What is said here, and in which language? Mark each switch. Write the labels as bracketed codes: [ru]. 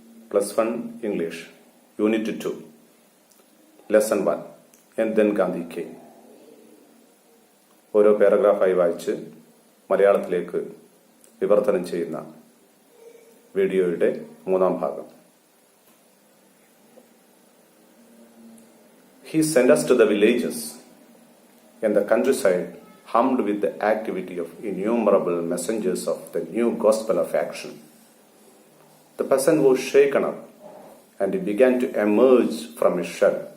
[en] +1 English, Unit 2, Lesson 1, and then Gandhi came. [ml] ഓരോ പാരഗ്രാഫായി വായിച്ച് മലയാളത്തിലേക്ക് വിവർത്തനം ചെയ്യുന്ന വീഡിയോയുടെ 3-ാം ഭാഗം. [en] He sent us to the villages and the countryside, hummed with the activity of innumerable messengers of the new gospel of action. The peasant was shaken up, and he began to emerge from his shell.